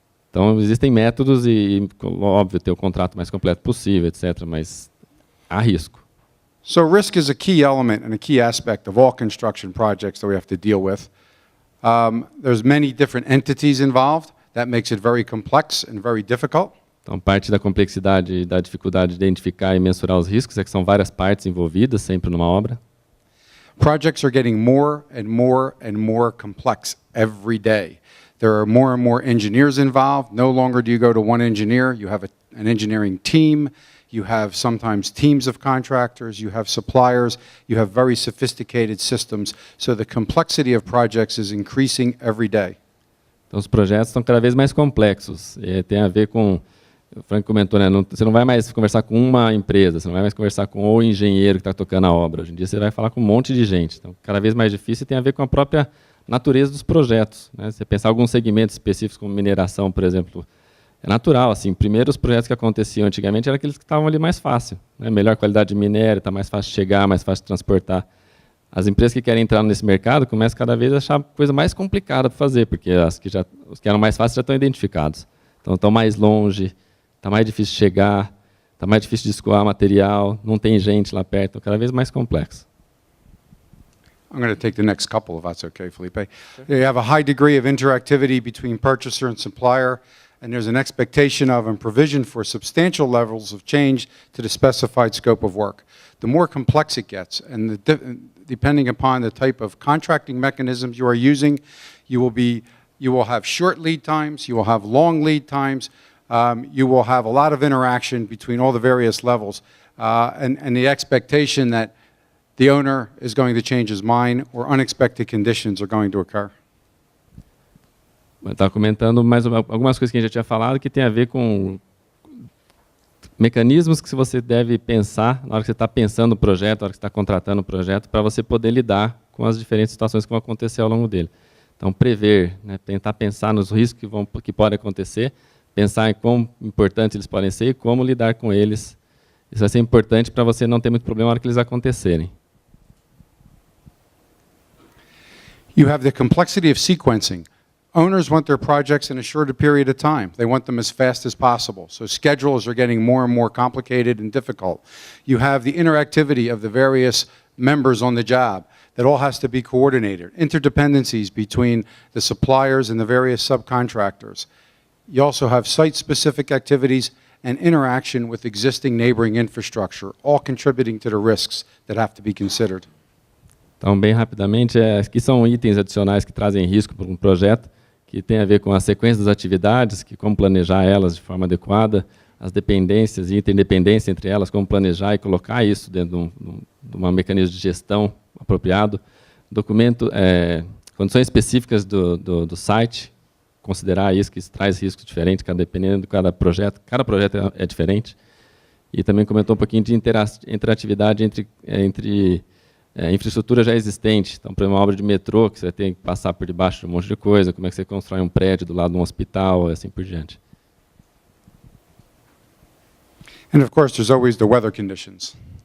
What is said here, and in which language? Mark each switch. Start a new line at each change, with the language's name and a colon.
Portuguese: Então, existem métodos e, óbvio, ter o contrato mais completo possível, etc., mas há risco.
English: So risk is a key element and a key aspect of all construction projects that we have to deal with. There's many different entities involved. That makes it very complex and very difficult.
Portuguese: Então, parte da complexidade e da dificuldade de identificar e mensurar os riscos é que são várias partes envolvidas sempre numa obra.
English: Projects are getting more and more and more complex every day. There are more and more engineers involved. No longer do you go to one engineer. You have an engineering team. You have sometimes teams of contractors. You have suppliers. You have very sophisticated systems. So the complexity of projects is increasing every day.
Portuguese: Então, os projetos estão cada vez mais complexos. Tem a ver com, o Frank comentou, né, você não vai mais conversar com uma empresa, você não vai mais conversar com o engenheiro que está tocando a obra. Hoje em dia você vai falar com um monte de gente. Então, cada vez mais difícil, tem a ver com a própria natureza dos projetos. Né? Você pensar em alguns segmentos específicos, como mineração, por exemplo, é natural. Assim, primeiro, os projetos que aconteciam antigamente eram aqueles que estavam ali mais fácil. Né? Melhor qualidade de minério, está mais fácil de chegar, mais fácil de transportar. As empresas que querem entrar nesse mercado começam cada vez a achar a coisa mais complicada para fazer, porque os que eram mais fáceis já estão identificados. Então, estão mais longe, está mais difícil de chegar, está mais difícil de escoar material, não tem gente lá perto, então cada vez mais complexo.
English: I'm going to take the next couple, if that's okay, Felipe. Sure. You have a high degree of interactivity between purchaser and supplier, and there's an expectation of and provision for substantial levels of change to the specified scope of work. The more complex it gets, and depending upon the type of contracting mechanisms you are using, you will have short lead times, you will have long lead times, you will have a lot of interaction between all the various levels, and the expectation that the owner is going to change his mind or unexpected conditions are going to occur.
Portuguese: Eu estava comentando mais algumas coisas que a gente já tinha falado que tem a ver com mecanismos que você deve pensar na hora que você está pensando no projeto, na hora que você está contratando o projeto, para você poder lidar com as diferentes situações que vão acontecer ao longo dele. Então, prever, né, tentar pensar nos riscos que podem acontecer, pensar em quão importantes eles podem ser e como lidar com eles. Isso vai ser importante para você não ter muito problema na hora que eles acontecerem.
English: You have the complexity of sequencing. Owners want their projects in a shorter period of time. They want them as fast as possible. So schedules are getting more and more complicated and difficult. You have the interactivity of the various members on the job that all has to be coordinated, interdependencies between the suppliers and the various subcontractors. You also have site-specific activities and interaction with existing neighboring infrastructure, all contributing to the risks that have to be considered.
Portuguese: Então, bem rapidamente, aqui são itens adicionais que trazem risco para um projeto, que tem a ver com a sequência das atividades, que como planejar elas de forma adequada, as dependências e interdependência entre elas, como planejar e colocar isso dentro de um mecanismo de gestão apropriado. Documento, condições específicas do site, considerar isso, que isso traz riscos diferentes, dependendo de cada projeto é diferente. E também comentou um pouquinho de interatividade entre infraestrutura já existente. Então, para uma obra de metrô, que você tem que passar por debaixo de um monte de coisa, como é que você constrói um prédio do lado de um hospital, e assim por diante.
English: And of course, there's always the weather conditions.